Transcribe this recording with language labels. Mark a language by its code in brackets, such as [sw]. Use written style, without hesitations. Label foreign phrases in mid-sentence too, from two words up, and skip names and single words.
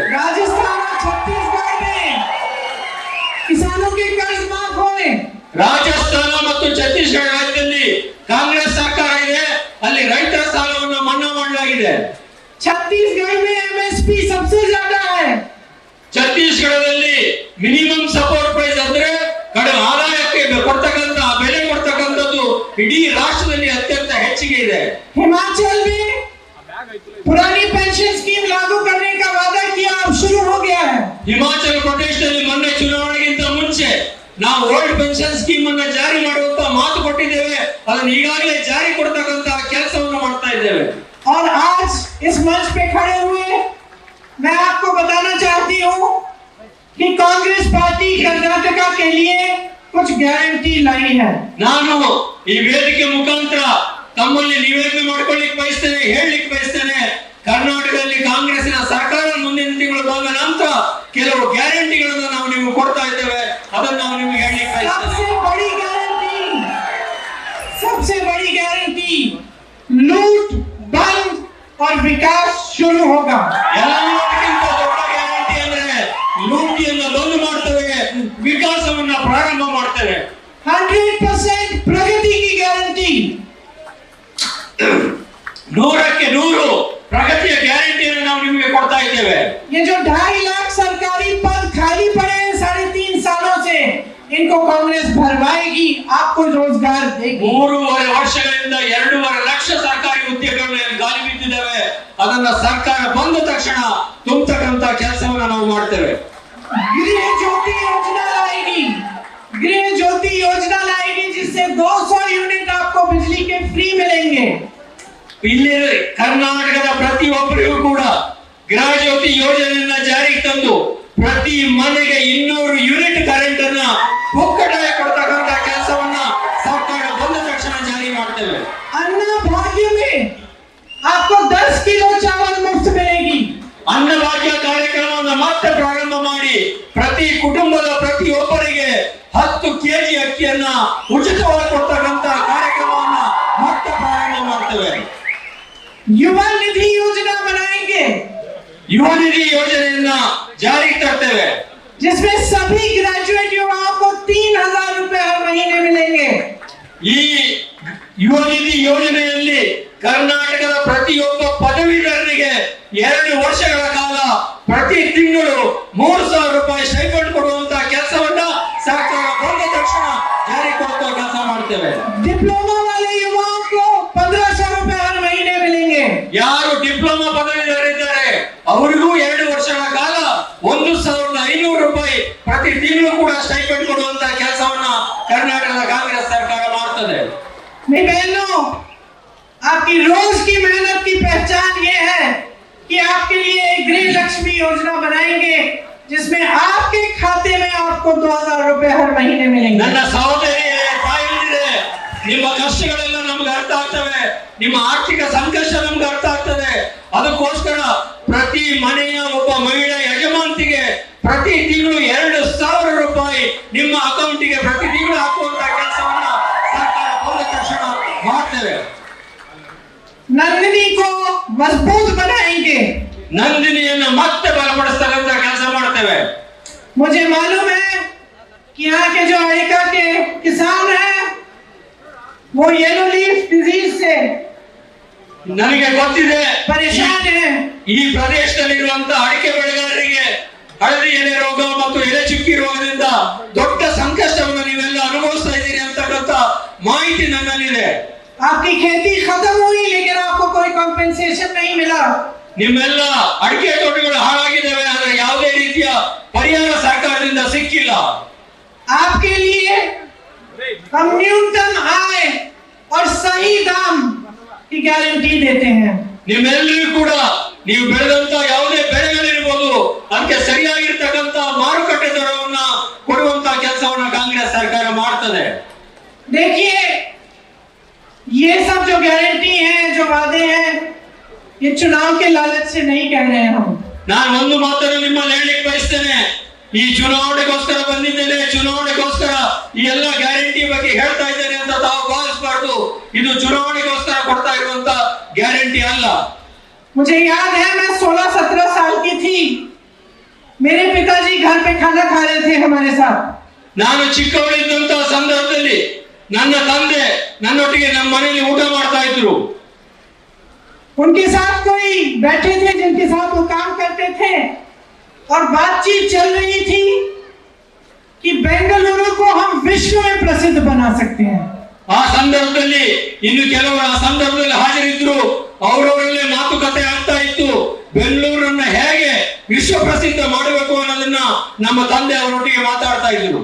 [hi] राजस्थान और छत्तीसगढ़ में किसानों के कर्ज माफ हुए, [kn] ರಾಜಸ್ಥಾನ ಮತ್ತು ಛತ್ತೀಸ್ಗಢ ರಾಜ್ಯದಲ್ಲಿ ಕಾಂಗ್ರೆಸ್ ಸರ್ಕಾರ ಇದೆ, ಅಲ್ಲಿ ರೈತರ ಸಾಲವನ್ನು ಮನ್ನಾ ಮಾಡಲಾಗಿದೆ. [hi] छत्तीसगढ़ में एमएसपी सबसे ज्यादा है। [kn] ಛತ್ತೀಸ್ಗಢದಲ್ಲಿ [en] minimum support price [kn] ಅಂದ್ರೆ ಕಡಿಮೆ ಆದಾಯಕ್ಕೆ ಕೊಡ್ತಕ್ಕಂತ ಬೆಲೆ ಕೊಡ್ತಕ್ಕಂಥದ್ದು ಇಡೀ ರಾಷ್ಟ್ರದಲ್ಲಿ ಅತ್ಯಂತ ಹೆಚ್ಚಿಗೆ ಇದೆ। [hi] हिमाचल में पुरानी [en] pension scheme [hi] लागू करने का वादा किया, अब शुरू हो गया है। [kn] ಹಿಮಾಚಲ ಪ್ರದೇಶದಲ್ಲಿ ಮೊನ್ನೆ ಚುನಾವಣೆಗಿಂತ ಮುಂಚೆ ನಾವು [en] old pension scheme [kn] ಅನ್ನು ಜಾರಿ ಮಾಡುವಂತ ಮಾತು ಕೊಟ್ಟಿದ್ದೇವೆ, ಅದನ್ನು ಈಗಾಗಲೇ ಜಾರಿ ಕೊಡ್ತಕ್ಕಂತ ಕೆಲಸವನ್ನು ಮಾಡ್ತಾ ಇದ್ದೇವೆ। [hi] और आज इस मंच पे खड़े हुए मैं आपको बताना चाहती हूँ कि कांग्रेस पार्टी कर्नाटका के लिए कुछ गारंटी लाई है। [kn] ನಾನು ಈ ವೇದಿಕೆ ಮುಖಾಂತರ ತಮ್ಮಲ್ಲಿ ನಿವೇದನೆ ಮಾಡ್ಕೊಳ್ಳಿಕ್ಕೆ ಬಯಸ್ತೇನೆ, ಹೇಳಲಿಕ್ಕೆ ಬಯಸ್ತೇನೆ, ಕರ್ನಾಟಕದಲ್ಲಿ ಕಾಂಗ್ರೆಸ್ಸಿನ ಸರ್ಕಾರ ಮುಂದಿನ ತಿಂಗಳು ಬಂದ ನಂತರ ಕೆಲವು ಗ್ಯಾರಂಟಿಗಳನ್ನು ನಾವು ನಿಮಗೆ ಕೊಡ್ತಾ ಇದ್ದೇವೆ, ಅದನ್ನು ನಾವು ನಿಮಗೆ ಹೇಳಲಿಕ್ಕೆ ಬಯಸ್ತೇನೆ। [hi] सबसे बड़ी गारंटी लूट बंद और विकास शुरू होगा। [kn] ಎಲ್ಲಕ್ಕಿಂತ ದೊಡ್ಡ ಗ್ಯಾರಂಟಿ ಅಂದ್ರೆ ಲೂಟಿಯನ್ನು ಬಂದ್ ಮಾಡ್ತೇವೆ, ವಿಕಾಸವನ್ನ ಪ್ರಾರಂಭ ಮಾಡ್ತೇವೆ। [hi] 100% प्रगति की गारंटी, [kn] 100ಕ್ಕೆ 100 ಪ್ರಗತಿಯ ಗ್ಯಾರಂಟಿಯನ್ನು ನಾವು ನಿಮಗೆ ಕೊಡ್ತಾ ಇದ್ದೇವೆ। [hi] ये जो 2.5 लाख सरकारी पद खाली पड़े हैं 3.5 सालों से, इनको कांग्रेस भरवाएगी, आपको रोजगार देगी। [kn] 3.5 ವರ್ಷಗಳಿಂದ 2.5 ಲಕ್ಷ ಸರ್ಕಾರಿ ಹುದ್ದೆಗಳನ್ನು ಗಾಳಿ ಬಿದ್ದಿದ್ದಾವೆ, ಅದನ್ನ ಸರ್ಕಾರ ಬಂದ ತಕ್ಷಣ ತುಂಬತಕ್ಕಂತ ಕೆಲಸವನ್ನ ನಾವು ಮಾಡ್ತೇವೆ। [hi] गृह ज्योति योजना लाएगी, गृह ज्योति योजना लाएगी जिससे 200 यूनिट आपको बिजली के फ्री मिलेंगे। [kn] ಇಲ್ಲಿ ಕರ್ನಾಟಕದ ಪ್ರತಿಯೊಬ್ಬರಿಗೂ ಕೂಡ ಗೃಹ ಜ್ಯೋತಿ ಯೋಜನೆಯನ್ನ ಜಾರಿಗೆ ತಂದು ಪ್ರತಿ ಮನೆಗೆ 200 [en] unit current [kn] ಅನ್ನ ಒಕ್ಕಟಾಗಿ ಕೊಡ್ತಕ್ಕಂತ ಕೆಲಸವನ್ನ ಸರ್ಕಾರ ಬಂದ ತಕ್ಷಣ ಜಾರಿ ಮಾಡ್ತೇವೆ। [hi] अन्न भाग्य में आपको 10 किलो चावल मुफ्त मिलेगी। [kn] ಅನ್ನಭಾಗ್ಯ ಕಾರ್ಯಕ್ರಮವನ್ನು ಮತ್ತೆ ಪ್ರಾರಂಭ ಮಾಡಿ ಪ್ರತಿ ಕುಟುಂಬದ ಪ್ರತಿಯೊಬ್ಬರಿಗೆ 10 ಕೆಜಿ ಅಕ್ಕಿಯನ್ನ ಉಚಿತವಾಗಿ ಕೊಡ್ತಕ್ಕಂತ ಕಾರ್ಯಕ್ರಮವನ್ನ ಮತ್ತೆ ಪ್ರಾರಂಭ ಮಾಡ್ತೇವೆ। [hi] युवा निधि योजना बनाएंगे, [kn] ಯುವ ನಿಧಿ ಯೋಜನೆಯನ್ನ ಜಾರಿಗೆ ತರ್ತೇವೆ, [hi] जिसमें सभी ग्रेजुएट युवाओं को 3,000 रुपए हर महीने मिलेंगे। [kn] ಈ ಯುವ ನಿಧಿ ಯೋಜನೆಯಲ್ಲಿ ಕರ್ನಾಟಕದ ಪ್ರತಿಯೊಬ್ಬ ಪದವೀಧರನಿಗೆ 2 ವರ್ಷಗಳ ಕಾಲ ಪ್ರತಿ ತಿಂಗಳು 3,000 ರೂಪಾಯಿ ಸ್ಟೈಪೆಂಡ್ ಕೊಡುವಂತ ಕೆಲಸವನ್ನ ಸರ್ಕಾರ ಬಂದ ತಕ್ಷಣ ಜಾರಿ ಕೊಡುವ ಕೆಲಸ ಮಾಡ್ತೇವೆ। [hi] डिप्लोमा वाले युवाओं को 1,500 रुपए हर महीने मिलेंगे। [kn] ಯಾರು ಡಿಪ್ಲೊಮಾ ಪದವೀಧರಿದ್ದಾರೆ ಅವರಿಗೂ 2 ವರ್ಷಗಳ ಕಾಲ 1,500 ರೂಪಾಯಿ ಪ್ರತಿ ತಿಂಗಳು ಕೂಡ ಸ್ಟೈಪೆಂಡ್ ಕೊಡುವಂತ ಕೆಲಸವನ್ನ ಕರ್ನಾಟಕದ ಕಾಂಗ್ರೆಸ್ ಸರ್ಕಾರ ಮಾಡ್ತದೆ। [hi] मेरी बहनों, आपकी रोज की मेहनत की पहचान ये है कि आपके लिए एक गृह लक्ष्मी योजना बनाएंगे जिसमें आपके खाते में आपको 2,000 रुपए हर महीने मिलेंगे। [kn] ನನ್ನ ಸಹೋದರಿ ತಾಯಿಯರೇ, ನಿಮ್ಮ ಕಷ್ಟಗಳೆಲ್ಲ ನಮ್ಗೆ ಅರ್ಥ ಆಗ್ತವೆ, ನಿಮ್ಮ ಆರ್ಥಿಕ ಸಂಕಷ್ಟ ನಮ್ಗೆ ಅರ್ಥ ಆಗ್ತದೆ, ಅದಕ್ಕೋಸ್ಕರ ಪ್ರತಿ ಮನೆಯ ಒಬ್ಬ ಮಹಿಳಾ ಯಜಮಾಂತಿಗೆ ಪ್ರತಿ ತಿಂಗಳು 2,000 ರೂಪಾಯಿ ನಿಮ್ಮ ಅಕೌಂಟಿಗೆ ಪ್ರತಿ ತಿಂಗಳು ಹಾಕುವಂತ ಕೆಲಸವನ್ನ ಸರ್ಕಾರ ಬಂದ ತಕ್ಷಣ ಮಾಡ್ತೇವೆ। [hi] नंदिनी को मजबूत बनाएंगे, [kn] ನಂದಿನಿಯನ್ನ ಮತ್ತೆ ಬಲಪಡಿಸ್ತಕ್ಕಂತ ಕೆಲಸ ಮಾಡ್ತೇವೆ। [hi] मुझे मालूम है कि यहाँ के जो अड़िका के किसान हैं वो [en] yellow leaf disease [hi] से [kn] ನನಗೆ ಗೊತ್ತಿದೆ [hi] परेशान हैं। [kn] ಈ ಪ್ರದೇಶದಲ್ಲಿರುವಂತ ಅಡಿಕೆ ಬೆಳೆಗಾರರಿಗೆ ಹಳದಿ ಎಲೆ ರೋಗ ಮತ್ತು ಎಲೆ ಚುಕ್ಕಿ ರೋಗದಿಂದ ದೊಡ್ಡ ಸಂಕಷ್ಟವನ್ನು ನೀವೆಲ್ಲ ಅನುಭವಿಸ್ತಾ ಇದ್ದೀರಿ ಅಂತಕ್ಕಂಥ ಮಾಹಿತಿ ನನ್ನಲ್ಲಿದೆ। [hi] आपकी खेती खत्म हुई लेकिन आपको कोई कॉम्पेंसेशन नहीं मिला। [kn] ನಿಮ್ಮೆಲ್ಲ ಅಡಿಕೆ ತೋಟಗಳು ಹಾಳಾಗಿದ್ದಾವೆ, ಆದ್ರೆ ಯಾವುದೇ ರೀತಿಯ ಪರಿಹಾರ ಸರ್ಕಾರದಿಂದ ಸಿಕ್ಕಿಲ್ಲ। [hi] आपके लिए हम न्यूनतम आय और सही दाम की गारंटी देते हैं। [kn] ನಿಮ್ಮೆಲ್ಲರಿಗೂ ಕೂಡ ನೀವು ಬೆಳೆದಂತ ಯಾವುದೇ ಬೆಳೆಗಳಿರ್ಬೋದು ಅದಕ್ಕೆ ಸರಿಯಾಗಿರ್ತಕ್ಕಂತ ಮಾರುಕಟ್ಟೆ ದರವನ್ನ ಕೊಡುವಂತ ಕೆಲಸವನ್ನ ಕಾಂಗ್ರೆಸ್ ಸರ್ಕಾರ ಮಾಡ್ತದೆ। [hi] देखिए, ये सब जो गारंटी है, जो वादे हैं, ये चुनाव के लालच से नहीं कह रहे हैं हम। [kn] ನಾನು ಒಂದು ಮಾತನ್ನು ನಿಮ್ಮಲ್ಲಿ ಹೇಳಲಿಕ್ಕೆ ಬಯಸ್ತೇನೆ, ಈ ಚುನಾವಣೆಗೋಸ್ಕರ ಬಂದಿದ್ದೇನೆ, ಚುನಾವಣೆಗೋಸ್ಕರ ಈ ಎಲ್ಲ ಗ್ಯಾರಂಟಿ ಬಗ್ಗೆ ಹೇಳ್ತಾ ಇದ್ದೇನೆ ಅಂತ ತಾವು ಭಾವಿಸಬಾರ್ದು। ಇದು ಚುನಾವಣೆಗೋಸ್ಕರ ಕೊಡ್ತಾ ಇರುವಂತ ಗ್ಯಾರಂಟಿ ಅಲ್ಲ। [hi] मुझे याद है मैं 16-17 साल की थी, मेरे पिताजी घर पे खाना खा रहे थे हमारे साथ। [kn] ನಾನು ಚಿಕ್ಕವಳಿದ್ದಂತ ಸಂದರ್ಭದಲ್ಲಿ ನನ್ನ ತಂದೆ ನನ್ನೊಟ್ಟಿಗೆ ನಮ್ಮ ಮನೆಯಲ್ಲಿ ಊಟ ಮಾಡ್ತಾ ಇದ್ರು। [hi] उनके साथ कोई बैठे थे जिनके साथ वो काम करते थे और बातचीत चल रही थी कि बेंगलुरु को हम विश्व में प्रसिद्ध बना सकते हैं। [kn] ಆ ಸಂದರ್ಭದಲ್ಲಿ ಇನ್ನು ಕೆಲವರು ಆ ಸಂದರ್ಭದಲ್ಲಿ ಹಾಜರಿದ್ರು, ಅವರವರಲ್ಲೇ ಮಾತುಕತೆ ಆಗ್ತಾ ಇತ್ತು, ಬೆಂಗಳೂರನ್ನ ಹೇಗೆ ವಿಶ್ವ ಪ್ರಸಿದ್ಧ ಮಾಡಬೇಕು ಅನ್ನೋದನ್ನ ನಮ್ಮ ತಂದೆ ಅವರೊಟ್ಟಿಗೆ ಮಾತಾಡ್ತಾ ಇದ್ರು.